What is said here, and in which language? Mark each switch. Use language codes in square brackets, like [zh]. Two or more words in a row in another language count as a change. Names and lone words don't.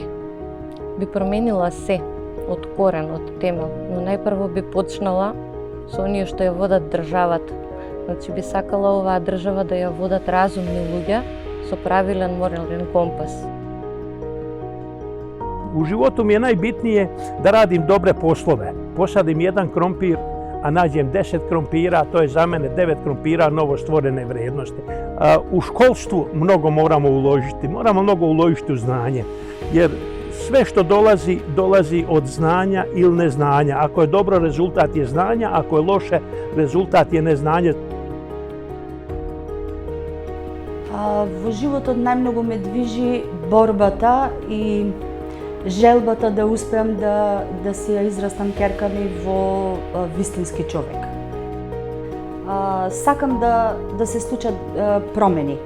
[mk] Би променила се, од корен, од темел, но најпрво би почнала со оние што ја водат државата. Значи би сакала оваа држава да ја водат разумни луѓе со правилен морален компас. [sr] У животу ми е најбитнije да радим добре послове. Посадим еден кромпир, a nađem 10 krompira, to je za mene 9 krompira novostvorene vrednosti. U školstvu mnogo moramo mnogo uložiti u znanje, jer sve što dolazi od znanja ili neznanja. Ako je dobro, rezultat je znanja, ako je loše, rezultat je neznanje. [mk] Во животот најмногу ме движи борбата и желбата да успеам да се ја израстам ќерка ми во вистински човек. Сакам да се случат промени.